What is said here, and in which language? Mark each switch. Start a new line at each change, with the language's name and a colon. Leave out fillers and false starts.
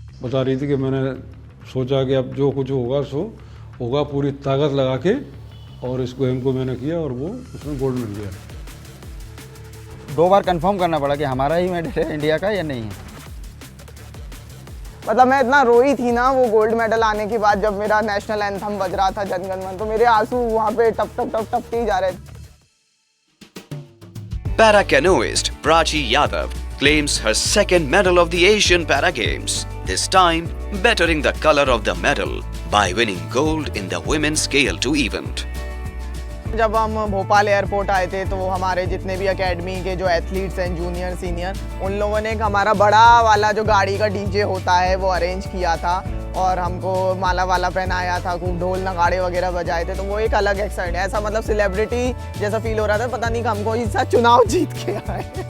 Hindi: बता रही थी कि मैंने सोचा कि अब जो कुछ होगा सो होगा, पूरी ताकत लगा के, और इस गेम को मैंने किया और वो उसमें गोल्ड मिल गया। 2 बार कंफर्म करना पड़ा कि हमारा ही मेडल है इंडिया का या नहीं है। मतलब मैं इतना रोई थी ना वो गोल्ड मेडल आने के बाद, जब मेरा नेशनल एंथम बज रहा था जन गण मन, तो मेरे आंसू वहाँ पे टप टप टप टप के ही जा रहे थे।
English: Para-canoeist Prachi Yadav claims her second medal of the Asian Para Games, this time bettering the color of the medal by winning gold in the women's Scale 2 event.
Hindi: जब हम भोपाल एयरपोर्ट आए थे तो हमारे जितने भी एकेडमी के जो एथलीट्स हैं, जूनियर सीनियर, उन लोगों ने एक हमारा बड़ा वाला जो गाड़ी का डीजे होता है वो अरेंज किया था और हमको माला वाला पहनाया था, खूब ढोल नगाड़े वगैरह बजाए थे। तो वो एक अलग एक्साइट, ऐसा मतलब सेलिब्रिटी जैसा फील हो रहा था, पता नहीं कि हमको इस चुनाव जीत के आए।